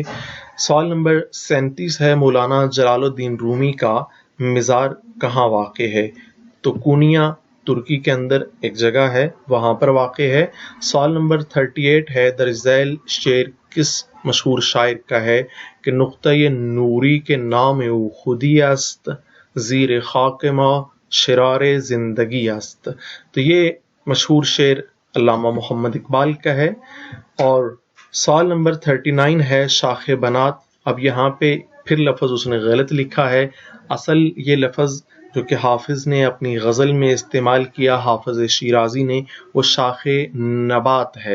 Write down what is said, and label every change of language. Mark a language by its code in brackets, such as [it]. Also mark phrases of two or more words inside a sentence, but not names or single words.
[ur] سوال نمبر 37 ہے مولانا جلال الدین رومی کا مزار کہاں واقع ہے؟ تو کونیا ترکی کے اندر ایک جگہ ہے، وہاں پر واقع ہے۔ سوال نمبر 38 ہے در ذیل شعر کس مشہور شاعر کا ہے؟ [fa] کہ نقطۂ نوری کے نام او خودی است، زیر خاک ما شرار زندگی است۔ [ur] تو یہ مشہور شعر علامہ محمد اقبال کا ہے۔ اور سوال نمبر 39 ہے شاخ بنات، اب یہاں پہ پھر لفظ اس نے غلط لکھا ہے، اصل یہ لفظ جو کہ حافظ نے اپنی غزل میں استعمال کیا، حافظ شیرازی نے، وہ شاخ نبات ہے۔